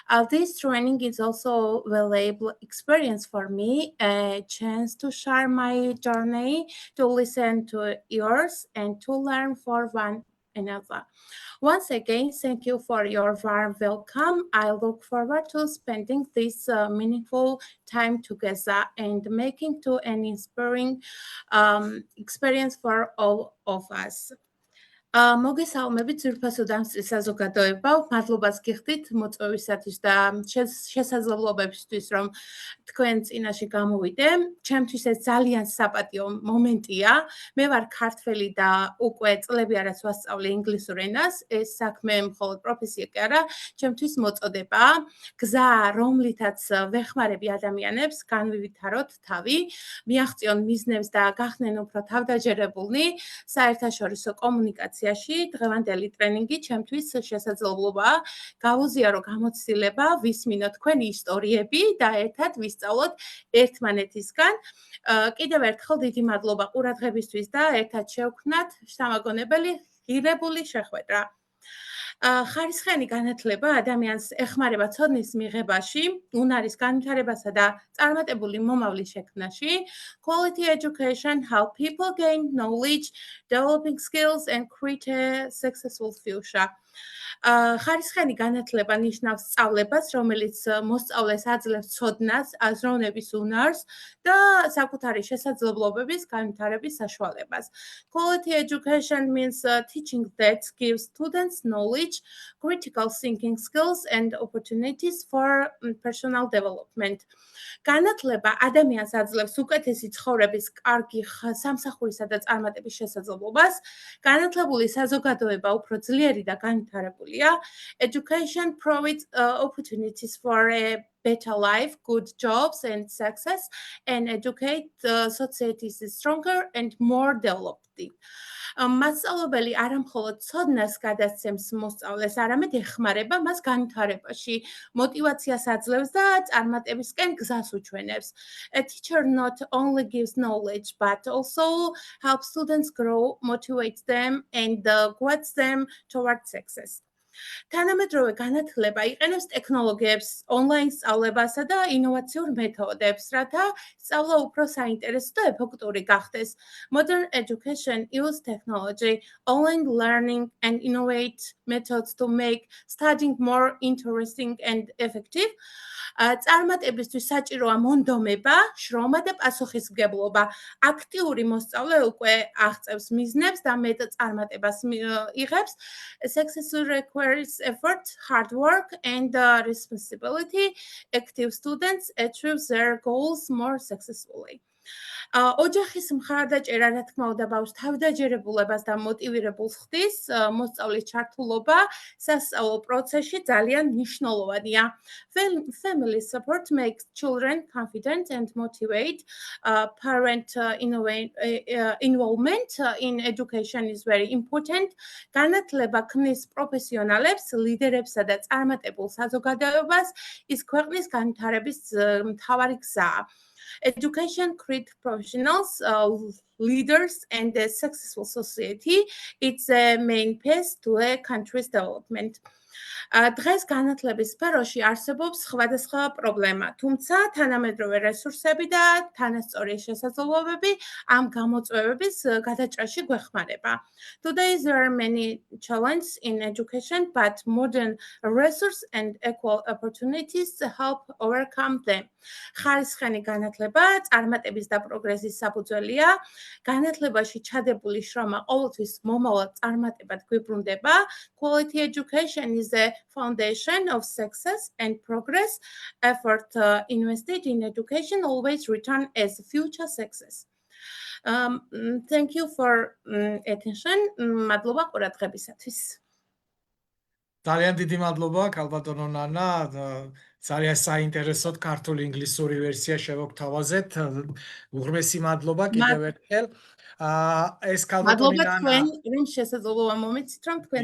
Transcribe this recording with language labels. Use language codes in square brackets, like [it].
[en] This training is also a valuable experience for me, a chance to share my journey, to listen to yours, and to learn for one another. Once again, thank you for your warm welcome. I look forward to spending this meaningful time together and making to an inspiring experience for all of us. [ka] მოგესალმებით ძვირფასო დამსწრე საზოგადოებაო, მადლობას გიხდით მოწვევისათვის და შესაძლებლობებისთვის, რომ თქვენ წინაშე გამოვიდე. ჩემთვის ეს ძალიან საპატიო მომენტია. მე ვარ ქართველი და უკვე წლები არაც ვასწავლე ინგლისურ ენას. ეს საქმე მხოლოდ პროფესია კი არა, ჩემთვის მოწოდებაა. გზა, რომლითაც ვეხმარები ადამიანებს, განვივითაროთ თავი, მიაღწიონ მიზნებს და გახდნენ უფრო თავდაჯერებულნი საერთაშორისო კომუნიკაციაში. დღევანდელი ტრენინგი ჩემთვის შესაძლებლობაა გავუზიარო გამოცდილება, ვისმინო თქვენი ისტორიები და ერთად ვისწავლოთ ერთმანეთისგან. კიდევ ერთხელ დიდი მადლობა ყურადღებისთვის და ერთად შევქმნათ შთამაგონებელი ღირებული შეხვედრა. ხარისხიანი განათლება ადამიანს ეხმარება ცოდნის მიღებაში, უნარის განვითარებასა და წარმატებული მომავლის შექმნაში. [en] Quality education help people gain knowledge, developing skills and create a successful future. [ka] ხარისხიანი განათლება ნიშნავს სწავლებას, რომელიც მოსწავლეს აძლევს ცოდნას, აზროვნების უნარს და საკუთარი შესაძლებლობების განვითარების საშუალებას. [en] Quality education means teaching that gives students knowledge, critical thinking skills and opportunities for personal development. [ka] განათლება ადამიანს აძლევს უკეთესი ცხოვრების, კარგი სამსახურისა და წარმატების შესაძლებლობას. განათლებული საზოგადოება უფრო ძლიერი და განვითარებულია. [en] Education provides opportunities for a better life, good jobs and success, and educate societies stronger and more developed. [ka] მასწავლებელი არა მხოლოდ ცოდნას გადასცემს მოსწავლეს, არამედ ეხმარება მას განვითარებაში, მოტივაციას აძლევს და წარმატებისკენ გზას უჩვენებს. [en] A teacher not only gives knowledge, but also helps students grow, motivates them, and guides them towards success. [ka] თანამედროვე განათლება იყენებს ტექნოლოგიებს, ონლაინ სწავლებასა და ინოვაციურ მეთოდებს, რათა სწავლა უფრო საინტერესო და ეფექტური გახდეს. [en] Modern education uses technology, online learning, and innovate methods to make studying more interesting and effective. [ka] წარმატებისთვის საჭიროა მონდომება, შრომა და პასუხისმგებლობა. აქტიური მოსწავლე უკვე აღწევს მიზნებს და მეტ წარმატებას იღებს. [en] Success requires effort, hard work, and responsibility. Active students achieve their goals more successfully. [ka] ოჯახის მხარდაჭერა, რა თქმა უნდა, ბავშვს თავდაჯერებულებას და მოტივირებულს ხდის. მოსწავლის ჩართულობა სასწავლო პროცესში ძალიან მნიშვნელოვანია. [en] Family support makes children confident and motivate. Parent involvement in education is very important. [ka] განათლება ქმნის პროფესიონალებს, ლიდერებსა და წარმატებულ საზოგადოებას, ის ქვეყნის განვითარების მთავარი გზაა. [en] Education creates professionals, leaders, and a successful society. It's a main path to a country's development. [ka] დღეს განათლების სფეროში არსებობს სხვადასხვა პრობლემა, თუმცა თანამედროვე რესურსები და თანასწორი შესაძლებლობები ამ გამოწვევების გადაჭრაში გვეხმარება. [en] Today there are many challenges in education, but modern resources and equal opportunities help overcome them. [ka] ხარისხიანი განათლება წარმატების და პროგრესის საფუძველია. განათლებაში ჩადებული შრომა ყოველთვის მომავალ წარმატებად გვიბრუნდება. [en] Quality education is the foundation of success and progress. Effort invested in education always return as future success. Thank you for attention. [ka] მადლობა ყურადღებისათვის. ძალიან დიდი მადლობა ქალბატონო ნანა. ძალიან საინტერესოდ ქართული ინგლისური ვერსია შევოგთავაზეთ. უღრმესი მადლობა კიდევ ერთხელ. ეს ქალბატონი მადლობა ნანა. თქვენ, რომ შესაძლებლობა მომეცით, რომ თქვენ